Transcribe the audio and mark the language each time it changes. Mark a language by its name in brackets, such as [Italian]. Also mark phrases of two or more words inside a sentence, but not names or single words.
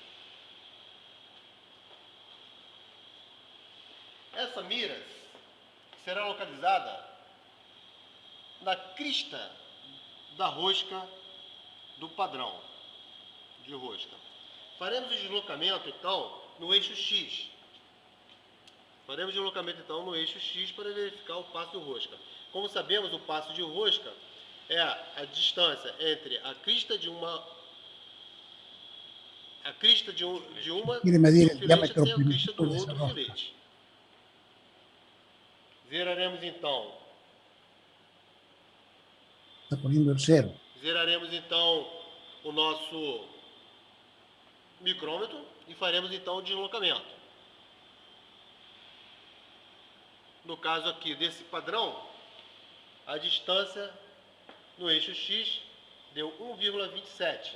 [Portuguese] Essa mira será localizada na crista da rosca do padrão de rosca. Faremos o deslocamento então no eixo X. Para verificar o passo de rosca. Como sabemos, o passo de rosca é a distância entre a crista de uma [Spanish] Quiere medir el [Portuguese] filete [Spanish] diámetro [Portuguese] até a crista do [Spanish] primitivo de esa [Portuguese] outro [Spanish] rosca. [Portuguese] filete. Zeraremos então [Spanish] Está poniendo el cero. [Portuguese] o nosso micrômetro e faremos então o deslocamento. No caso aqui desse padrão, a distância no eixo X deu 1,27.